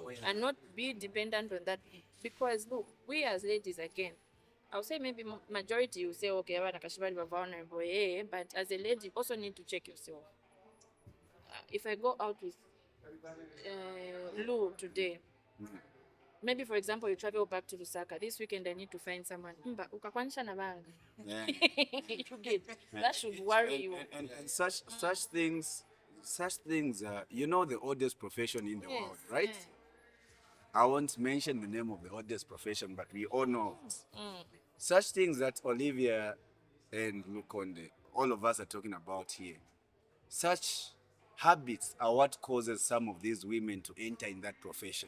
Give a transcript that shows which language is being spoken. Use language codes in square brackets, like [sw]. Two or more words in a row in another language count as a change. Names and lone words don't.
[en] And not be dependent on that, because look, we as ladies, again, I'll say maybe majority will say, okay, we're vulnerable, yeah, but as a lady, you also need to check yourself. If I go out with Lou today, maybe for example you travel back to Lusaka this weekend, I need to find someone. [bem] Ukakwanisha na banga. [en] Yeah. You get, that should worry you. And such things, you know, the oldest profession in the world, right? I won't mention the name of the oldest profession, but we all know it. Such things that Olivia and Lukonde, all of us are talking about here, such habits are what causes some of these women to enter in that profession.